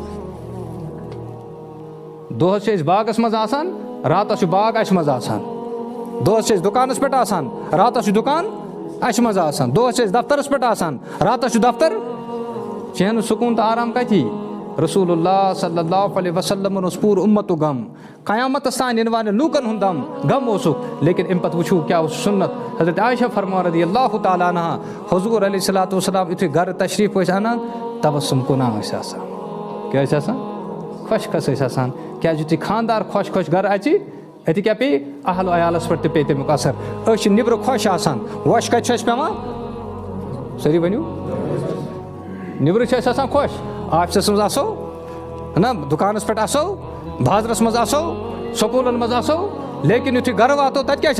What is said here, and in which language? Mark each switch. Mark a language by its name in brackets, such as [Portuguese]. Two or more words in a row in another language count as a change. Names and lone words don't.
[Kashmiri] دۄہَس چھِ أسۍ باغَس منٛز آسان راتَس چھُ باغ اَسہِ منٛز آسان دۄہَس چھِ أسۍ دُکانَس پٮ۪ٹھ آسان راتَس چھُ دُکان اَسہِ منٛز آسان دۄہَس چھِ أسۍ دفترَس پٮ۪ٹھ آسان راتَس چھُ دفتر چٲنۍ نہٕ سکوٗن تہٕ آرام کَتہِ یی [Arabic] رسول اللہ صلی اللہ علیہ [Kashmiri] وسلمن اوس پوٗرٕ اُمتُک غم قیامتَس تانۍ یِنہٕ والٮ۪ن لوٗکَن ہُنٛد غم اوسُکھ لیکِن اَمہِ پَتہٕ وٕچھو کیٛاہ اوس سُنت حضرت عائشہ فرمان [Arabic] رضی اللہ تعالیٰ عنہا [Kashmiri] حضوٗر [Arabic] علیہ صلاتُ وسلام [Kashmiri] یُتھُے گرٕ تشریٖف ٲسۍ اَنان تبسُم کُنا ٲسۍ آسان کیٛاہ ٲسۍ آسان خۄشکَس ٲسۍ آسان کیٛازِ یُتھُے خاندار خۄش خۄش گرٕ اَژِ اَتہِ کیٛاہ پیٚیہِ اہلو عیالَس پٮ۪ٹھ تہِ پیٚیہِ تَمیُک اثر أسۍ چھِ نیٚبرٕ خۄش آسان وۄش کَتہِ چھُ اَسہِ پٮ۪وان سٲری ؤنِو نیٚبرٕ چھِ اَسہِ آسان خۄش آفِسَس منٛز آسو نہ دُکانَس پٮ۪ٹھ آسو بازرَس منٛز آسو سکوٗلَن منٛز آسو لیکِن یُتھُے گرٕ واتو تَتہِ کیٛاہ چھِ